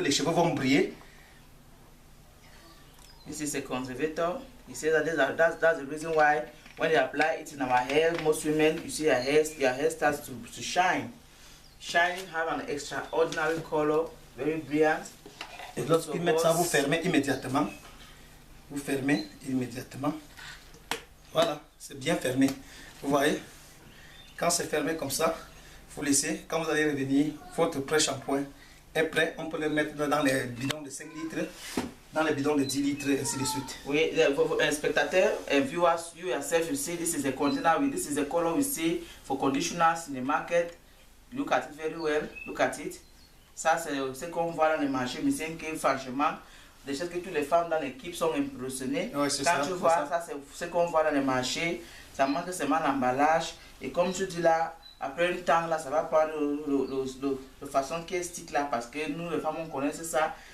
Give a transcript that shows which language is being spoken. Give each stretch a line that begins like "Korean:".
French: Les cheveux vont briller.
English: This is a conservator. He says that that's the reason why when they apply it in our hair, most women, you see your hair starts to shine. Shining, have an extraordinary color, very brilliant.
French: Et lorsqu'ils mettent ça, vous fermez immédiatement. Vous fermez immédiatement. Voilà, c'est bien fermé. Vous voyez, quand c'est fermé comme ça, vous laissez. Quand vous allez revenir, votre pré-shampoing est prêt. On peut le mettre dans les bidons de 5 litres, dans les bidons de 10 litres, et ainsi de suite. Oui, spectateurs
English: and viewers, you yourself, you see this is a container, this is the color we see for conditioners in the market. Look at it very well, look at it.
French: Ça, c'est ce qu'on voit dans les marchés, mais c'est que franchement, des choses que toutes les femmes dans l'équipe sont impressionnées. Ouais, quand tu vois ça, c'est ce qu'on voit dans les marchés, ça manque seulement l'emballage. Et comme tu dis là, après un temps, là, ça va prendre de façon qui est stick là, parce que nous, les femmes, on connaît ça.